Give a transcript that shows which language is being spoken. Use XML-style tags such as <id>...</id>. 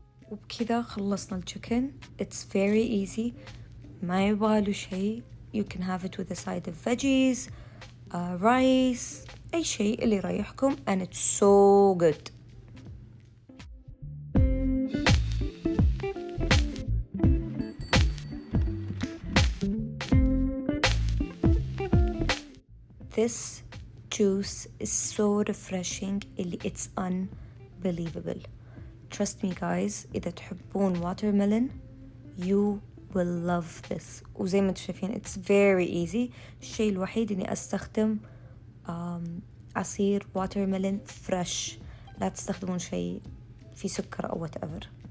<ar>وبكذا خلصنا التشيكن.</ar> <en>It's very easy،</en> <ar>ما يبغاله شيء.</ar> <en>You can have it with a side of veggies, rice،</en> <ar>أي شيء اللي يريحكم.</ar> <en>and it's so good. This juice is so refreshing</en> <ar>اللي</ar> <en>it's unbelievable. Trust me guys،</en> <ar>إذا تحبون</ar> <en>watermelon you will love this.</en> <ar>وزي ما انتم شايفين</ar> <en>it's very easy.</en> <ar>الشيء الوحيد إني أستخدم عصير watermelon fresh، لا تستخدمون شيء فيه سكر أو whatever.</ar>